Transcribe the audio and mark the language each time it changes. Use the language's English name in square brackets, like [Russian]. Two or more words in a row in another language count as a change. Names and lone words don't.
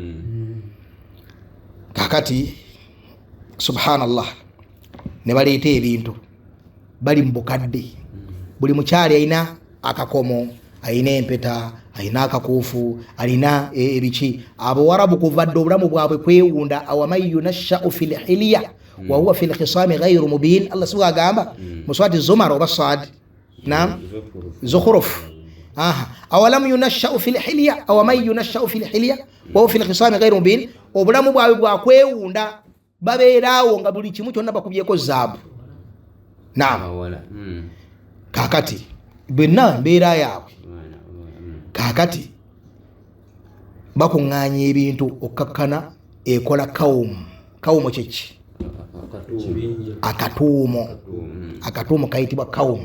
[Ganda] Kakati subhanallah ne baleeta ebintu bali mu bukadde, buli mukyali alina akakomo, alina empeta, alina akakuufu, alina ebiki. Abawarabu kuva dde obulamu bwabwe kwewunda [Arabic] أومن ينشأ في الحلية و هو في الخصام غير مبين. [Ganda] Allah subhanahu agamba mu surati Zumar oba Saad, naam, [Arabic] Zukhruf, أولم ينشأ في الحلية أومن ينشأ في الحلية و هو في الخصام غير مبين. [Ganda] Obulamu bwabwe bwakwewunda babeeraawo nga buli kimu kyonna bakubyeko zaabu. Naam, kakati bonna mbeera yaabwe. Kakati bakuŋŋaanya ebintu okkakkana ekola kawumu kyeki akatuumo kayitibwa kawumu.